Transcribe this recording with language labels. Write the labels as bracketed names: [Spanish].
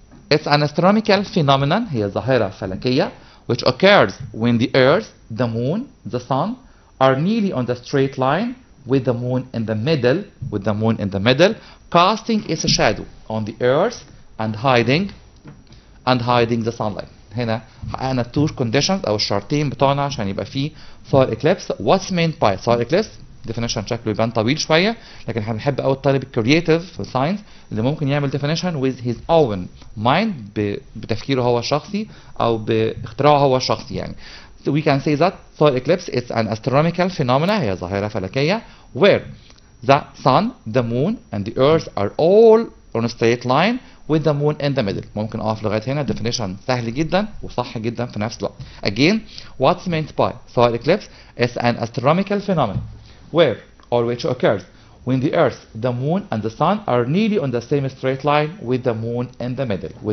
[English] It's an astronomical phenomenon, [Arabic] هي ظاهرة فلكية, [English] which occurs when the earth, the moon, the sun are nearly on the straight line with the moon in the middle, casting its shadow on the earth and hiding the sunlight. [Arabic] هنا حققنا [English] two conditions [Arabic] او الشرطين بتوعنا عشان يبقى فيه solar eclipse. [English] What's meant by solar eclipse? [Arabic] definition شكله يبان طويل شويه, لكن احنا بنحب قوي الطالب الكرييتيف في الساينس اللي ممكن يعمل definition [English] with his own mind, [Arabic] بتفكيره هو الشخصي او باختراعه هو الشخصي يعني. [English] So we can say that solar eclipse is an astronomical phenomena, [Arabic] هي ظاهرة فلكية, [English] where the sun, the moon, and the earth are all on a straight line with the moon in the middle. [Arabic] ممكن أقف لغاية هنا. definition سهل جدا وصح جدا في نفس الوقت. [English] Again, what's meant by solar eclipse is an astronomical phenomenon where or which occurs when the earth, the moon, and the sun are nearly on the same straight line with the moon in the middle.